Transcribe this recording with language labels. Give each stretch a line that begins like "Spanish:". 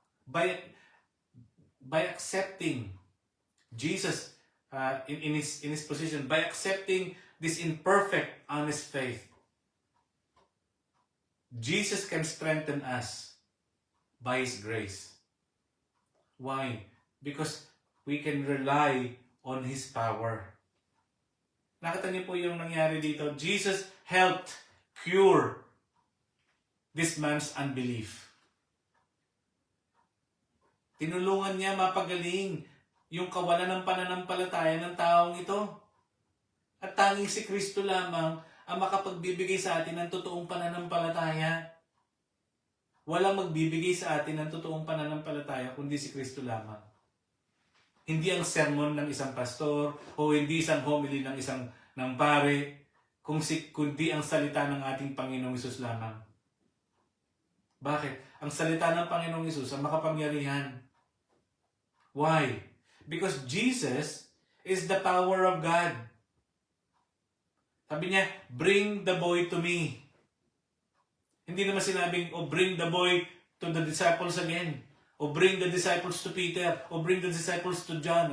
English: By accepting Jesus in his position, by accepting this imperfect, honest faith, Jesus can strengthen us by His grace. Why? Because we can rely on His power.
Filipino: Nakita niyo po yung nangyari dito.
English: Jesus helped cure this man's unbelief.
Filipino: Tinulungan niya mapagaling yung kawalan ng pananampalataya ng taong ito. At tanging si Kristo lamang ang makapagbibigay sa atin ng totoong pananampalataya. Walang magbibigay sa atin ng totoong pananampalataya kundi si Kristo lamang. Hindi ang sermon ng isang pastor o hindi isang homily ng pare, kundi ang salita ng ating Panginoong Hesus lamang. Bakit? Ang salita ng Panginoong Hesus ang makapangyarihan.
English: Why? Because Jesus is the power of God.
Filipino: Sabi niya,
English: bring the boy to me.
Filipino: Hindi naman sinabing,
English: bring the boy to the disciples again. O bring the disciples to Peter. O bring the disciples to John.